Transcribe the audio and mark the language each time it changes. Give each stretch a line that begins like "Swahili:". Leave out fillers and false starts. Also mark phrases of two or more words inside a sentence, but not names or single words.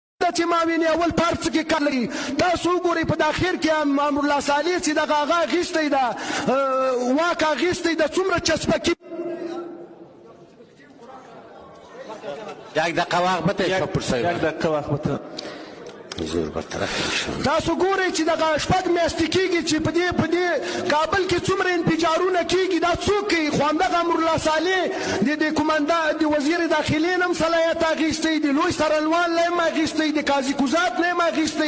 Pashto: چې معاون اول پارت کې کار لري. تاسو وګورئ په اخر کې امرالله صالح چې دغه هغه اخیستی ده واک اخیستی ده څومره چسپکي
Persian: یک دقیقه وقت بته
Pashto: تاسو ګورئ چې دغه شپږ میاشتې کېږي چې په دې کابل کې څومره انفجارونه کېږي. دا څوک کوي؟ خو همدغه امرالله صالح د د وزیر داخلې نه هم صلاحیت اخیستی، د لوی څارنوال نه هم اخیستی، د قاضي قضات نه هم اخیستی.